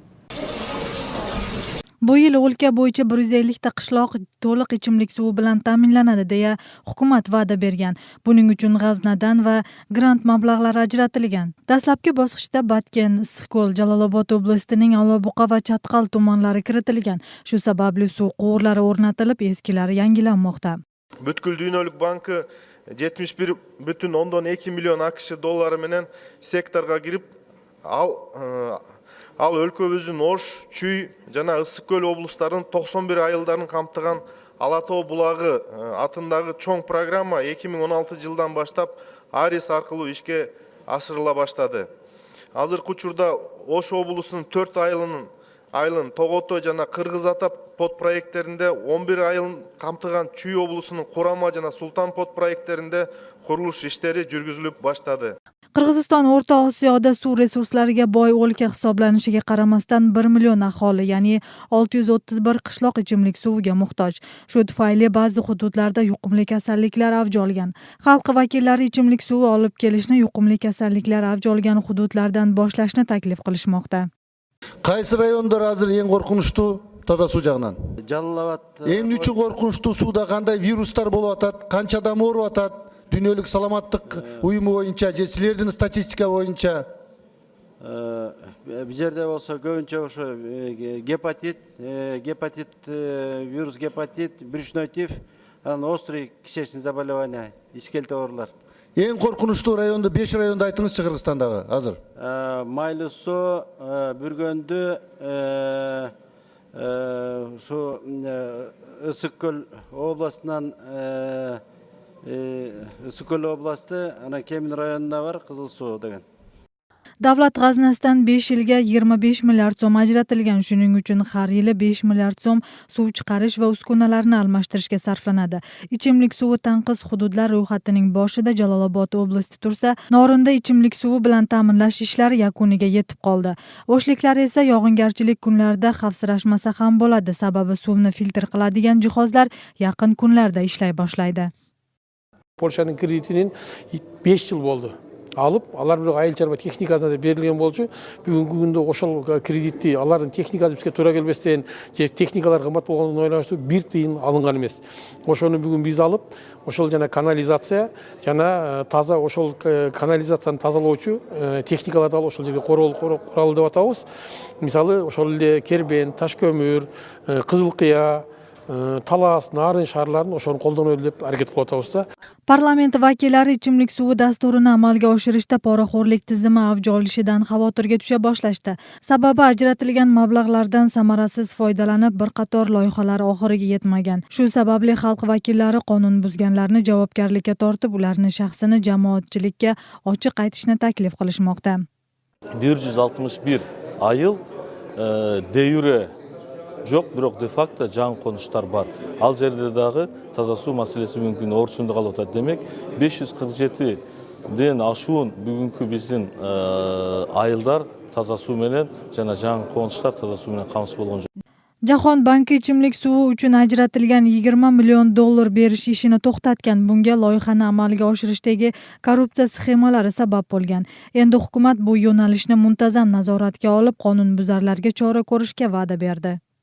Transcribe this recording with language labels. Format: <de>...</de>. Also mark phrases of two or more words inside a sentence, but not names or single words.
<uz>Bu yil o'lka bo'yicha 150 ta qishloq to'liq ichimlik suvi bilan ta'minlanadi deya hukumat va'da bergan. Buning uchun g'aznadan va grant mablag'lari ajratilgan. Dastlabki bosqichda Batken, Issiqko'l, Jalolobod oblastining Olobuqa va Chatqal tumanlari kiritilgan. Shu sababli suv quvurlari o'rnatilib, eskilari yangilanmoqda.</uz> <ky>Бүткүл дүйнөлүк банкы 71,2 million AQSh dollары менен секторга кирип, ал өлкөбүздүн Ош, Чүй жана Ысык-Көл облустарынын 91 айылдарын камтыган Алатоо булагы атындагы чоң программа 2016 жылдан баштап Арис аркылуу ишке ашырыла баштады. Азыркы учурда Ош облусунун 4 айылынын айылын Тогото жана Кыргыз Ата подпроекттеринде, 11 айылын камтыган Чүй облусунун Курама жана Султан подпроекттеринде курулуш иштери жүргүзүлүп баштады.</ky> <uz>Qirg'iziston O'rta Osiyoda suv resurslariga boy o'lka hisoblanishiga qaramasdan 1 million aholi, ya'ni 631 qishloq ichimlik suviga muhtoj. Shu tufayli ba'zi hududlarda yuqumli kasalliklar avj olgan. Xalq vakillari ichimlik suvi olib kelishni yuqumli kasalliklar avj olgan hududlardan boshlashni taklif qilishmoqda. Qaysi rayonlar hozir eng qo'rqinchli toza suv jag'ынан?</uz> <ky>Жалалабад. Эмне үчүн коркунучтуу суда кандай вирустар болуп атат, канча адам ооруп атат? Дүйнөлүк саламаттык уюму боюнча же силердин статистика боюнча? Бул жерде болсо көбүнчө ошо гепатит, вирус гепатит,</ky> <ru>брюшной тиф,</ru> <ky>анан</ky> <ru>острый кишечный заболевание,</ru> <ky>ишкелте оорулар. Эң коркунучтуу районду 5 районду айтыңызчы Кыргызстандагы азыр. Майлы суу, Бүргөндү, ушу Ысык көл областынан Ысык көл областы, ана Кемин районунда бар Кызыл суу деген.</ky> <uz>Davlat g'aznasidan 5 yilga 25 milliard so'm ajratilgan. Shuning uchun har yili 5 milliard so'm suv chiqarish va uskunalarni almashtirishga sarflanadi. Ichimlik suvi tanqis hududlar ro'yxatining boshida Jalolobod oblasti tursa, Norinda ichimlik suvi bilan ta'minlash ishlari yakuniga yetib qoldi. O'shliklar esa yog'ingarchilik kunlarida xavfsirashmasa ham bo'ladi, sababi suvni filtr qiladigan jihozlar yaqin kunlarda ishlay boshlaydi.</uz> <ky>Польшанын кредитинин 5 жыл болду. Alıp, alар бирок айыл чарба техникасына да берилген болчу. Бүгүнкү күндө ошол кредитти алардын техникасы бизге туура келбестен, же техникалар кымбат болгондон ойлонушту 1 тыйын алынган эмес. Ошону бүгүн биз алып, ошол жана канализация, жана таза ошол канализацияны тазалоочу техникаларды алып ошол жерге куралы деп атабыз. Мисалы, ошол эле кербен, таш көмүр, кызыл кыя, талас, нарын шаарларын ошону колдонолу деп аракет кылып атабыз да.</ky> <uz>Parlament vakillari ichimlik suvi dasturini amalga oshirishda poraxo'rlik tizimi avj olishidan xavotirga tusha boshlashdi. Sababi ajratilgan mablag'lardan samarasiz foydalanib bir qator loyihalar oxiriga yetmagan. Shu sababli xalq vakillari qonun buzganlarni javobgarlikka tortib, ularni shaxsini jamoatchilikka ochiq aytishni taklif qilishmoqda.</uz> <ky>161 айыл</ky> <la>de jure</la> <ky>жоқ, бирок</ky> <la>de facto</la> <ky>жаңы конуштар бар. Ал жерде дагы таза суу маселеси мүмкүн орчунда калып атат. Демек 547ден ашуун бүгүнкү биздин айылдар таза суу менен жана жаңы конуштар таза суу менен камсыз болгон жок.</ky> <uz>Jahon banki ichimlik suvi uchun ajratilgan 20 million dollar berish ishini to'xtatgan. Bunga loyihani amalga oshirishdagi korrupsiya sxemalari sabab bo'lgan. Endi hukumat bu yo'nalishni muntazam nazoratga olib, qonunbuzarlarga chora ko'rishga va'da berdi.</uz>